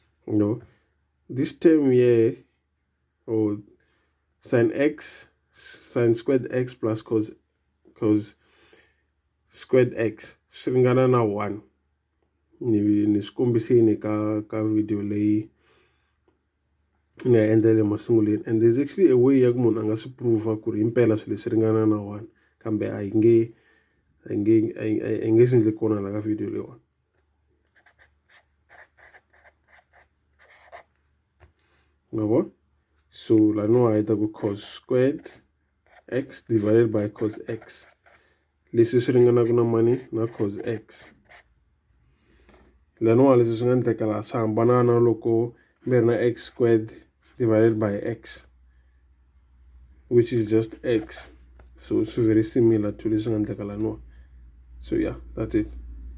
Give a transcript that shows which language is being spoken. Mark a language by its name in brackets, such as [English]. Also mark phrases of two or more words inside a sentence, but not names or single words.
[English] No, this term here, or sine squared x plus cos squared x [Tsonga] swi ringana na 1. Ni swi kombisini ka video leyi ni nga endla le masunguleni, [English] and there's actually a way [Tsonga] ya ku munhu a nga swi prove ku ri himpela swilo leswi ringana na 1, kambe a yi nge swi endli kona la ka video leyiwani. Ngabo? So laniwa hi ta ku [English] cos squared x divided by cos x, [Tsonga] leswi swi ringanaka na mani na cos x. Laniwa leswi swi nga endleka laha swi hambana na loko mi ri na [English] x squared divided by x, which is just x. So it's very similar to [Tsonga] leswi nga endleka laniwa. [English] So yeah, that's it.